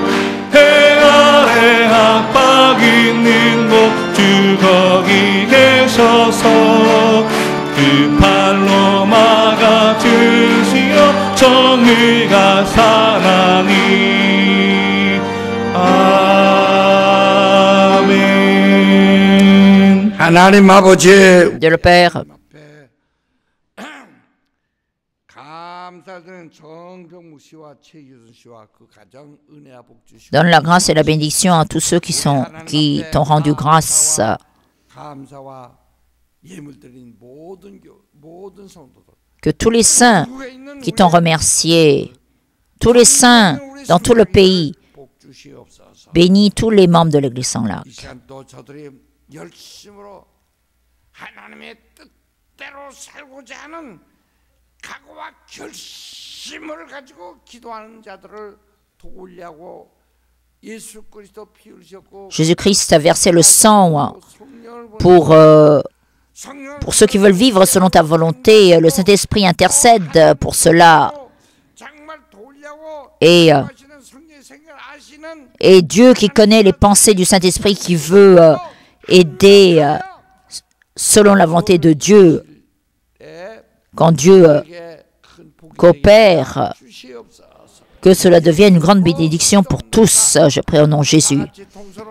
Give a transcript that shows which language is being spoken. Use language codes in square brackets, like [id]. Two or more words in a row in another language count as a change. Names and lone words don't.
[ko] 해 아래 압박 있는 곳 주 거기 계셔서 그 팔로 막아주시어 정의가 사나니. 아멘. 하나님 아버지 [fr] Dieu le Père, [ko] 앞에 감사드리는 정병무 씨와 최규순 씨와 그 가정 은혜와 복 주시고 [fr] donne la grâce et la bénédiction à tous ceux qui t'ont rendu grâce. [ko] 감사와 예물 드린 모든 성도들 [fr] Que tous les saints qui t'ont remercié, tous les saints dans tout le pays, [ko] 복 주시옵소서. [fr] bénis tous les membres de l'Église sans lac. [ko] 이 시간 또 저들이 열심으로 하나님의 뜻대로 살고자 하는 각오와 결심을 가지고 기도하는 자들을 도우려고 예수 그리스도 피 흘리셨고 [fr] Jésus-Christ a versé le sang [ko] 성령을 [fr] pour ceux qui veulent vivre selon ta volonté. Le Saint-Esprit intercède pour cela. [ko] 정말 도우려고 [fr] Et [ko] 하시는 성령의 생각을 아시는 [fr] Dieu qui connaît les pensées du Saint-Esprit, qui veut aider selon la volonté de Dieu, quand Dieu coopère, que cela devienne une grande bénédiction pour tous. Je prie au nom de Jésus.